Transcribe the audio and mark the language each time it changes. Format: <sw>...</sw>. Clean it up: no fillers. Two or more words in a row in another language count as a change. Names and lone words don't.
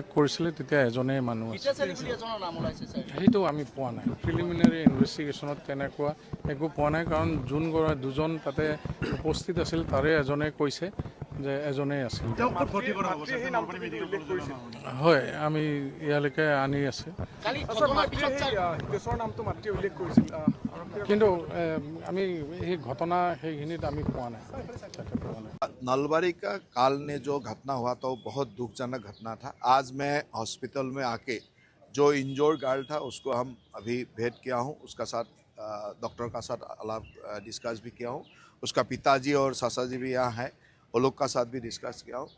<as>কৰিছিলে তেতিয়া এজনেই মানুহ আছিল সেইটো আমি পোৱা নাই</as> <en>preliminary investigation</en> <as>তেনেকুৱা একো পোৱা নাই কাৰণ দুজন তাতে উপস্থিত আছিল তাৰে এজনে কৈছে যে এজনেই আছিল হয় আমি ইয়ালৈকে আনি আছে কিন্তু আমি এই ঘটনা সেইখিনিত আমি পোৱা নাই</as> <hi>नलबारी का काल ने जो घटना हुआ था वो बहुत दुखजनक घटना था। आज मैं हॉस्पिटल में आके जो इंजोर्ड गर्ल था उसको हम अभी भेंट किया हूँ, उसका साथ डॉक्टर का साथ अलाप डिस्कस भी किया हूँ। उसका पिताजी और सासा जी भी यहाँ है, वो लोग का साथ भी डिस्कस किया हूँ।</hi>